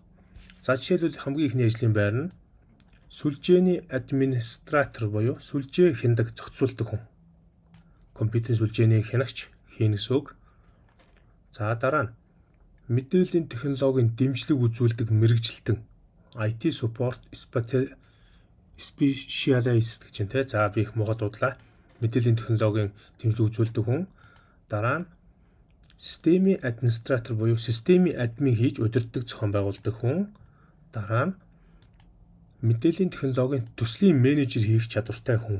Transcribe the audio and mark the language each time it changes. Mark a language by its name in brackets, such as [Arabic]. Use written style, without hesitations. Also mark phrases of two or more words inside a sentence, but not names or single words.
[Mongolian] За жишээлбэл хамгийн ихний ажлын байр нь сүлжээний администратор буюу сүлжээ хяндаг зохицуулдаг хүн. Компьютерийн сүлжээний хянагч хийн гэсэн үг. За дараа нь мэдээллийн технологийн дэмжлэг үзүүлдэг мэрэгжилтэн [English] IT support specialist [Mongolian] гэж байна те. За би их муухай дуудлаа. Мэдээллийн технологийн дэмжлэг үзүүлдэг хүн. Дараа нь системийн администратор буюу системийн админ хийж удирддаг зохион байгуулдаг хүн. Дараа нь мэдээллийн технологийн төслийн менежер хийх чадвартай хүн.